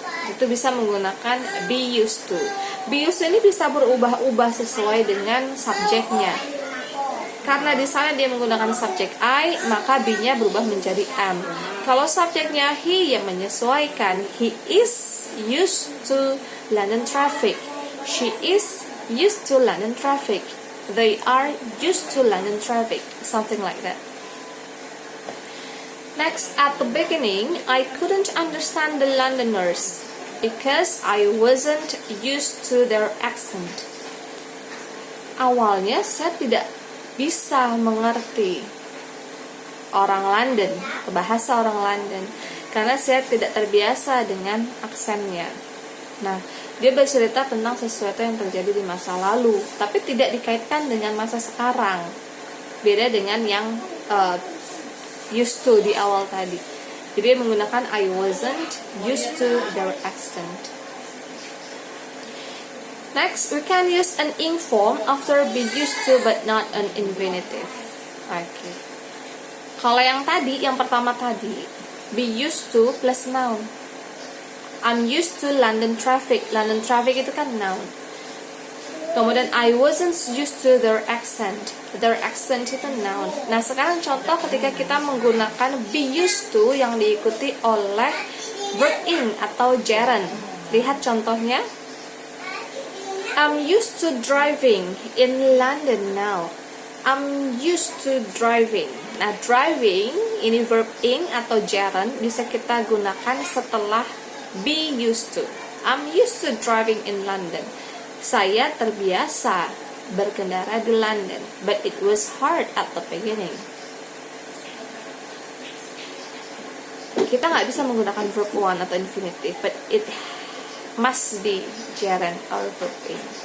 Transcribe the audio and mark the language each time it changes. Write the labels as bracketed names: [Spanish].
[Indonesian] Itu bisa menggunakan be used to. Be used to ini bisa berubah-ubah sesuai dengan subjeknya. Karena di sana dia menggunakan subjek I, maka be-nya berubah menjadi am. Kalau subjeknya he, yang menyesuaikan. [English] He is used to London traffic. She is used to London traffic. They are used to London traffic. Something like that. Next, at the beginning, I couldn't understand the Londoners because I wasn't used to their accent. [Indonesian] Awalnya saya tidak bisa mengerti orang London, bahasa orang London, karena saya tidak terbiasa dengan aksennya. Nah, dia bercerita tentang sesuatu yang terjadi di masa lalu, tapi tidak dikaitkan dengan masa sekarang. Beda dengan yang used to di awal tadi. Jadi dia menggunakan [English] I wasn't used to their accent. Next, we can use an ing form after be used to but not an infinitive. Okay. [Indonesian] Kalau yang tadi, yang pertama tadi, [English] be used to plus noun. I'm used to London traffic. London traffic [Indonesian] itu kan [English] noun. [Indonesian] Kemudian [English] I wasn't used to their accent. [Indonesian] Their accent itu noun. Nah, sekarang contoh ketika kita menggunakan [English] be used to [Indonesian] yang diikuti oleh verb in atau gerund. Lihat contohnya. [English] I'm used to driving in London now. I'm used to driving. [Indonesian] Nah, driving ini verb in atau gerund bisa kita gunakan setelah be used to. [English] I'm used to driving in London. [Indonesian] Saya terbiasa berkendara di London, [English] but it was hard at the beginning. [Indonesian] Kita nggak bisa menggunakan verb one atau infinitive, [English] but it must be gerund or verb in.